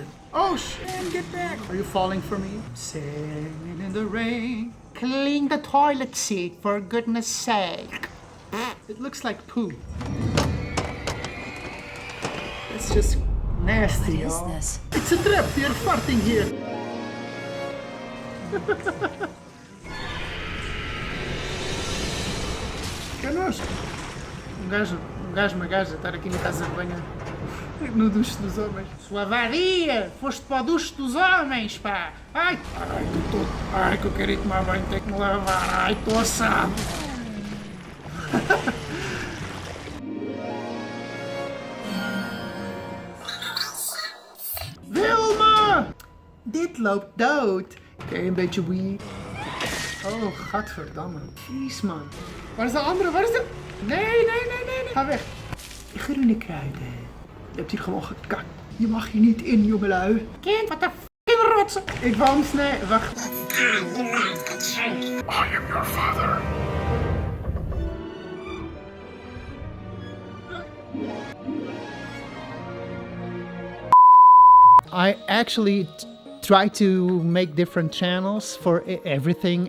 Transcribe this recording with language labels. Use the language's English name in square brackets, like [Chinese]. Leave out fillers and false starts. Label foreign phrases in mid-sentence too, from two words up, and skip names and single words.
[English] Oh shit, get back. Are you falling for me? Singing in the rain. Clean the toilet seat, for goodness sake. It looks like poo. That's just nasty, y'all. What is this? It's a trap, they're farting here. [Portuguese] Connosco. Um gajo, uma gaja, estar aqui na casa de banho no duche dos homens. Sua vadia! Foste para o duche dos homens, pá! Ai! Ai, ai, que eu quero ir tomar banho, tenho que me lavar. Ai, estou assado! Wilma! [Dutch] Dit loopt dood. Oké, een beetje weed. Oh, gadverdamme. [English] Jeez, man. [Dutch] Waar is de andere? Waar is de... Nee. Ga weg. Groene kruiden. Je hebt hier gewoon gekakt. Je mag hier niet in, jongelui. Kind, wat de f***ing rotsen. Ik wou hem snijden. Wacht. [English] I am your father. I actually try to make different channels for everything.